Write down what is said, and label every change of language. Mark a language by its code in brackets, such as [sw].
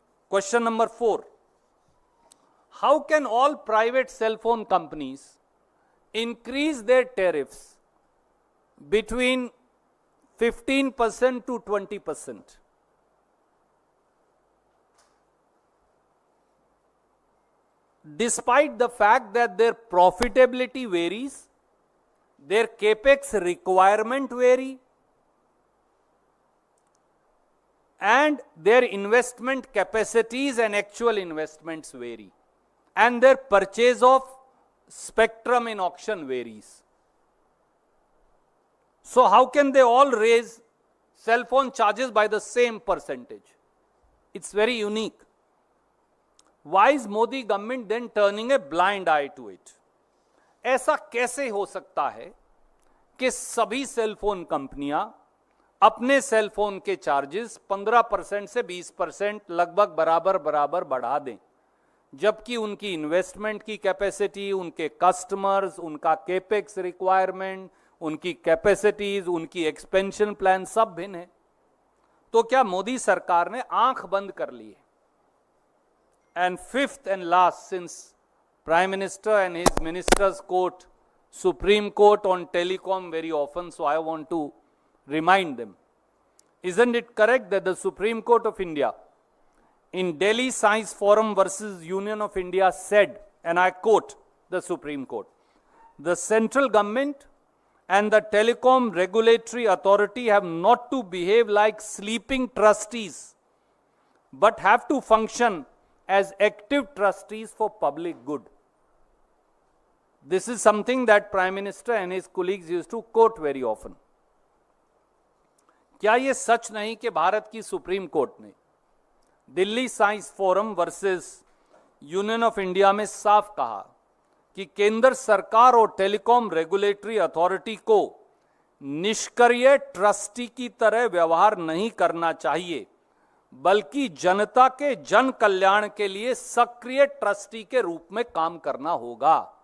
[en] Question number 4. How can all private cellphone companies increase their tariffs between 15% to 20%? Despite the fact that their profitability varies, their capex requirement vary, and their investment capacities and actual investments vary, and their purchase of spectrum in auction varies. So how can they all raise cell phone charges by the same percentage? It's very unique. Why is Modi government then turning a blind eye to it? [hi] ऐसा कैसे हो सकता है कि सभी cell phone कंपनियां अपने cell phone के चार्जेस 15% से 20% लगभग बराबर बढ़ा दें, जबकि उनकी इन्वेस्टमेंट की कैपेसिटी, उनके कस्टमर्स, उनका केपेक्स रिक्वायरमेंट, उनकी कैपेसिटीज, उनकी एक्सपेंशन प्लान सब भिन्न है? तो क्या मोदी सरकार ने आंख बंद कर ली है? [en] And fifth and last, since prime minister and his ministers quote supreme court on telecom very often, so I want to remind them. Isn't it correct that the Supreme Court of India in Delhi Science Forum versus Union of India said, and I quote the Supreme Court, the central government and the telecom regulatory authority have not to behave like sleeping trustees, but have to function as active trustees for public good. This is something that Prime Minister and his colleagues used to quote very often. [hi] क्या यह सच नहीं कि भारत की supreme court ने Delhi science forum versus union of India में साफ कहा कि केंद्र सरकार और टेलीकॉम रेगुलेटरी अथॉरिटी को निष्क्रिय ट्रस्टी की तरह व्यवहार नहीं करना चाहिए, बल्कि जनता के जन कल्याण के लिए सक्रिय ट्रस्टी के रूप में काम करना होगा?